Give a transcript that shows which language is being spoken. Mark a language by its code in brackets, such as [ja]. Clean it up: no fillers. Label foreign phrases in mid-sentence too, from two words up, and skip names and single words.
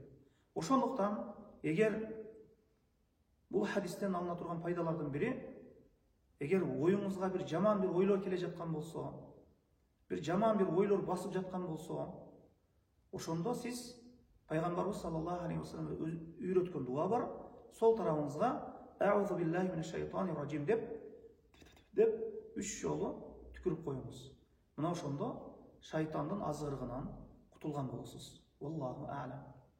[ky] Ошондуктан эгер бул хадистен алына турган пайдалардын бири, эгер оюңузга бир жаман бир ойлор келе жаткан болсо, бир жаман бир ойлор басып жаткан болсо, ошондо сиз Пайгамбарыбыз [ar] صلى الله عليه وسلم [ky] үйрөткөн дуа бар. Сол тарабыңызга [ar] أعوذ بالله من الشيطان الرجيم [ky] деп 3 жолу түкүрүп коюңуз. Мына ошондо шайтандын азгырыгынан кутулган болосуз. [ar] والله أعلم.